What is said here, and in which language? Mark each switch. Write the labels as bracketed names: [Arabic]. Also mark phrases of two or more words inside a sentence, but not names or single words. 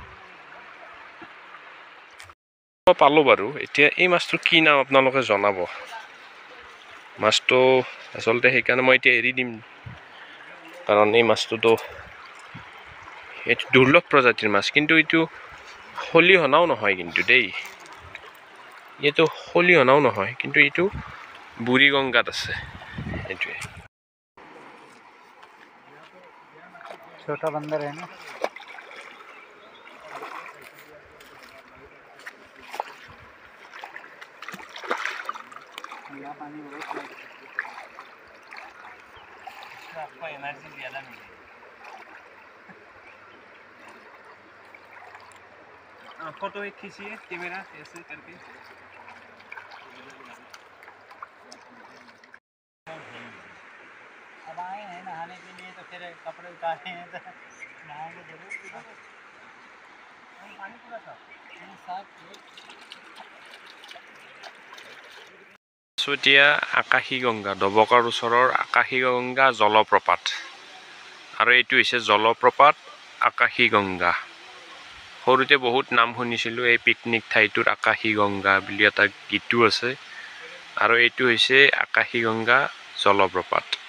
[Assamese] মই পালোঁ বাৰু এতিয়া এই মাছটোৰ কি নাম আপোনালোকে জনাব মাছটো আচলতে সেইকাৰণে মই এতিয়া এৰি দিম কাৰণ এই মাছটোতো এইটো দুৰ্লভ প্ৰজাতিৰ মাছ কিন্তু এইটো খলিহনাও নহয় কিন্তু দেই এইটো খলিহনাও নহয় কিন্তু এইটো বুৰিগঙ্গাত আছে এইটোৱে [Hindi] छोटा बंदर है ना यहाँ पानी बहुत आपको एनर्जी ज़्यादा मिलेगी फोटो एक खींचिए कैमरा ऐसे करके अब आए हैं नहाने के लिए तो फिर कपड़े उतारे हैं तो नहाएंगे जरूर पानी पूरा था [Assamese] এতিয়া আকাশীগঙ্গা দবকাৰ ওচৰৰ আকাশীগঙ্গা জলপ্ৰপাত আৰু এইটো হৈছে জলপ্ৰপাত আকাশীগঙ্গা সৰুতে বহুত নাম শুনিছিলোঁ এই পিকনিক ঠাইটোৰ আকাশীগঙ্গা বুলি এটা গীতো আছে আৰু এইটো হৈছে আকাশীগঙ্গা জলপ্ৰপাত